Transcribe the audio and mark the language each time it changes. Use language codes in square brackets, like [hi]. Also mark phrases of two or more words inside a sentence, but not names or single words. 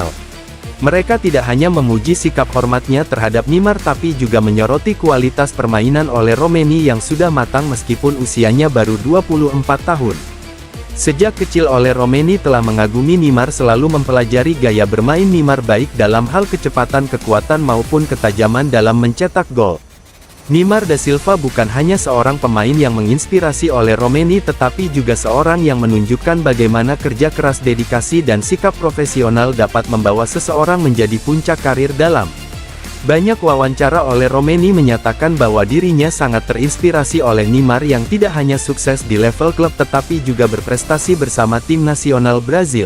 [id] Mereka tidak hanya memuji sikap hormatnya terhadap Neymar tapi juga menyoroti kualitas permainan Ole Romeni yang sudah matang meskipun usianya baru 24 tahun. Sejak kecil Ole Romeni telah mengagumi Neymar, selalu mempelajari gaya bermain Neymar baik dalam hal kecepatan, kekuatan maupun ketajaman dalam mencetak gol. Neymar da Silva bukan hanya seorang pemain yang menginspirasi Ole Romeni tetapi juga seorang yang menunjukkan bagaimana kerja keras, dedikasi dan sikap profesional dapat membawa seseorang menjadi puncak karir dalam. Banyak wawancara Ole Romeni menyatakan bahwa dirinya sangat terinspirasi oleh Neymar yang tidak hanya sukses di level klub tetapi juga berprestasi bersama tim nasional Brazil.